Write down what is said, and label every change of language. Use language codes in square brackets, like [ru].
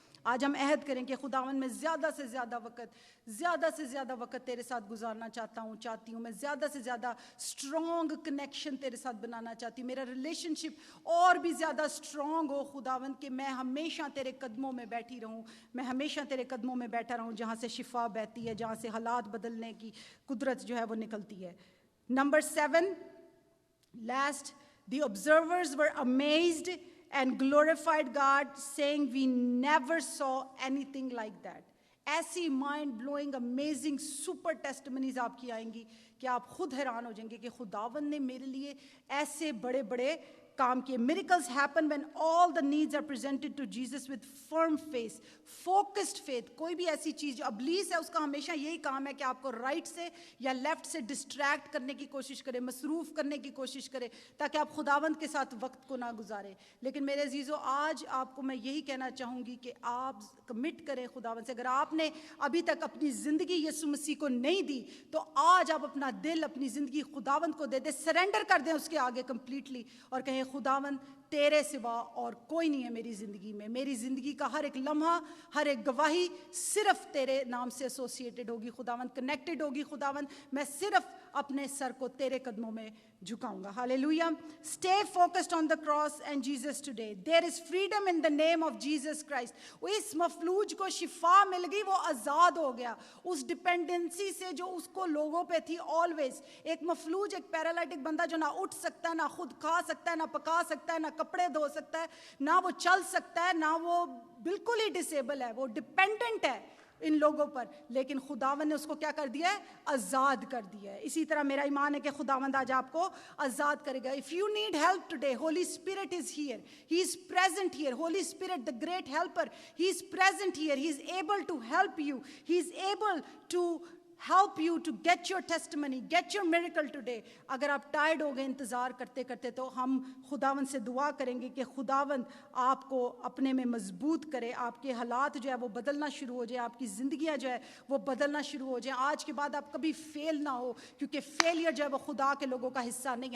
[ur] آج ہم عہد کریں کہ خداوند میں زیادہ سے زیادہ وقت تیرے ساتھ گزارنا چاہتی ہوں. میں زیادہ سے زیادہ اسٹرانگ کنیکشن تیرے ساتھ بنانا چاہتی ہوں. میرا ریلیشن شپ اور بھی زیادہ اسٹرانگ ہو خداوند, کہ میں ہمیشہ تیرے قدموں میں بیٹھی رہوں, میں ہمیشہ تیرے قدموں میں بیٹھا رہوں جہاں سے شفا بہتی ہے, جہاں سے حالات بدلنے کی قدرت جو ہے وہ نکلتی ہے. [en] Number 7, last, the observers were amazed and glorified God, saying we never saw anything like that. [ur] ایسی مائنڈ بلوئنگ امیزنگ سپر ٹیسٹمنیز آپ کی آئیں گی کہ آپ خود حیران ہو جائیں گے کہ خداوند نے میرے لیے ایسے بڑے بڑے کام کیے. [en] Miracles happen when all the needs are presented to Jesus with firm faith, focused faith. [ur] کوئی بھی ایسی چیز جو ابلیس ہے اس کا ہمیشہ یہی کام ہے کہ آپ کو رائٹ سے یا لیفٹ سے ڈسٹریکٹ کرنے کی کوشش کرے, مصروف کرنے کی کوشش کرے تاکہ آپ خداوند کے ساتھ وقت کو نہ گزاریں. لیکن میرے عزیزو, آج آپ کو میں یہی کہنا چاہوں گی کہ آپ کمٹ کریں خداوند سے. اگر آپ نے ابھی تک اپنی زندگی یسوع مسیح کو نہیں دی تو آج آپ اپنا دل, اپنی زندگی خداوند کو دے دیں, سرنڈر کر دیں اس کے آگے کمپلیٹلی, اور کہیں خداوند تیرے سوا اور کوئی نہیں ہے میری زندگی میں. میری زندگی کا ہر ایک لمحہ, ہر ایک گواہی صرف تیرے نام سے ایسوسیٹڈ ہوگی خداوند, کنیکٹڈ ہوگی خداوند. میں صرف اپنے سر کو تیرے قدموں میں جھکاؤں گا. ہاللیلویا. [en] Stay focused on the cross and Jesus today. There is freedom in the name of Jesus Christ. [ur] اس مفلوج کو شفا مل گئی, وہ آزاد ہو گیا اس ڈپینڈنسی سے جو اس کو لوگوں پہ تھی آلویز. ایک مفلوج, ایک پیرالائٹک بندہ جو نہ اٹھ سکتا ہے, نہ خود کھا سکتا ہے, نہ پکا سکتا ہے, نہ کپڑے دھو سکتا ہے, نہ وہ چل سکتا ہے, نہ وہ بالکل ہی ڈسیبل ہے, وہ ڈپینڈنٹ ہے ان لوگوں پر. لیکن خداوند نے اس کو کیا کر دیا ہے؟ آزاد کر دیا ہے. اسی طرح میرا ایمان ہے کہ خداوند آج آپ کو آزاد کرے گا. [en] If you need help today, Holy Spirit is here. He is present here. Holy Spirit, the great helper, He is present here. He is able to help you. He is able to help you to get your testimony, get your miracle today. [ur] اگر آپ tired ہو گئے انتظار کرتے کرتے تو ہم خداوند سے دعا کریں گے کہ خداوند آپ کو اپنے میں مضبوط کرے, آپ کے حالات جو ہے وہ بدلنا شروع ہو جائے, آپ کی زندگیاں جو ہے وہ بدلنا شروع ہو جائیں. آج کے بعد آپ کبھی فیل نہ ہو, کیونکہ فیلئر جو ہے وہ خدا کے لوگوں کا حصہ نہیں ہے.